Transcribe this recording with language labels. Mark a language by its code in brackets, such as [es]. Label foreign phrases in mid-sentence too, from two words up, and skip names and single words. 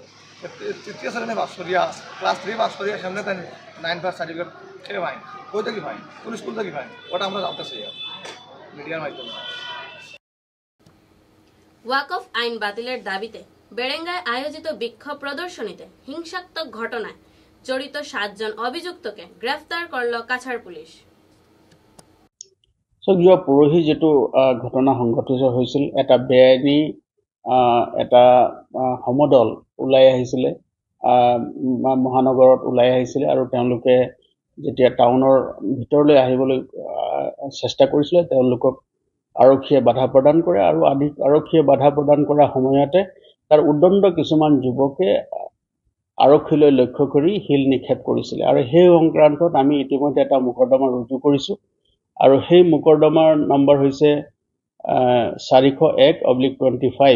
[bn] 3য় শ্রেণী পাস করিয়া ক্লাস 3 পাস করিয়া সামনে তাই 9 পাস সার্টিফিকেট খেয়ে পাই কই থেকে পাই কোন স্কুল থেকে পাই ওটা আমরা জানতে চাই মিডিয়ার মাধ্যমে। ওয়াকফ আইন বাতিলের দাবিতে বেরেঙ্গায় আয়োজিত বিক্ষোভ প্রদর্শনীতে হিংসাত্মক ঘটনায় জড়িত 7 জন অভিযুক্তকে গ্রেফতার করল কাছাড় পুলিশ। [as] যোৱা পৰহি যেটো ঘটনা সংঘটিত হৈছিল, এটা বেআইনী এটা সমদল ওলাই আহিছিলে মহানগৰত ওলাই আহিছিলে আৰু তেওঁলোকে যেতিয়া টাউনৰ ভিতৰলৈ আহিবলৈ চেষ্টা কৰিছিলে তেওঁলোকক আৰক্ষীয়ে বাধা প্ৰদান কৰে আৰু আৰক্ষীয়ে বাধা প্ৰদান কৰাৰ সময়তে তাৰ উদণ্ড কিছুমান যুৱকে আৰক্ষীলৈ লক্ষ্য কৰি শিল নিক্ষেপ কৰিছিলে আৰু সেই সংক্ৰান্তত আমি ইতিমধ্যে এটা মোকৰ্দমা ৰুজু কৰিছোঁ আৰু সেই মোকৰ্দমাৰ নম্বৰ হৈছে 401/25।